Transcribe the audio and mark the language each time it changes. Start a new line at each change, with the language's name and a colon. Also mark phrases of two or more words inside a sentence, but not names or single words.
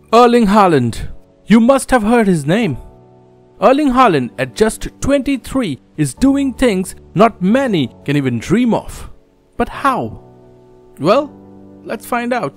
English: Erling Haaland. You must have heard his name. Erling Haaland at just 23 is doing things not many can even dream of. But how? Well, let's find out.